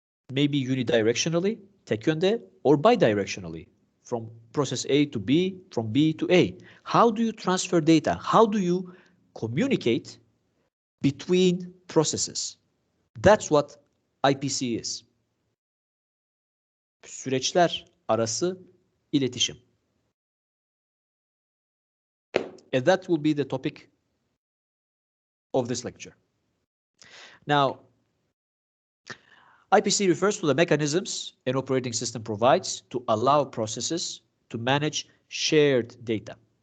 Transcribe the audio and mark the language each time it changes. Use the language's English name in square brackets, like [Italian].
[English] Maybe unidirectionally, [Turkish] tek yönde, [English] or bidirectionally, from process A to B, from B to A. How do you transfer data? How do you communicate between processes? That's what IPC is. [Turkish] Süreçler arası iletişim. [English] And that will be the topic of this lecture. Now, IPC refers to the mechanisms an operating system provides to allow processes to manage shared data.